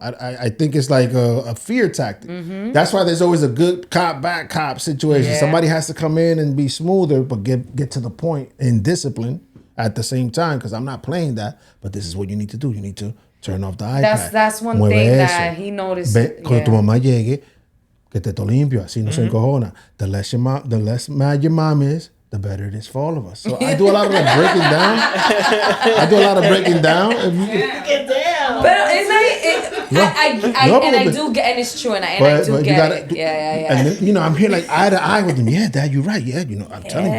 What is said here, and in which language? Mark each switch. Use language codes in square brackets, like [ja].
[en] I think it's like a fear tactic. That's why there's always a good cop, bad cop situation. Yeah. Somebody has to come in and be smoother, but get to the point in discipline at the same time. Because I'm not playing that. But this is what you need to do. You need to turn off the iPad. That's one [es] Mueve [en] thing [es] eso. [en] that he noticed. [es] Cuando tu mamá llegue, que te limpio, así no se encojona. [en] The less mad your mom is, the better it is for all of us. So I do a lot of like breaking down. If you But it's like, I do get, and it's true, and I do get it. Yeah. And then, I'm here like eye to eye with them. Yeah, Dad, you're right. Yeah, I'm telling you.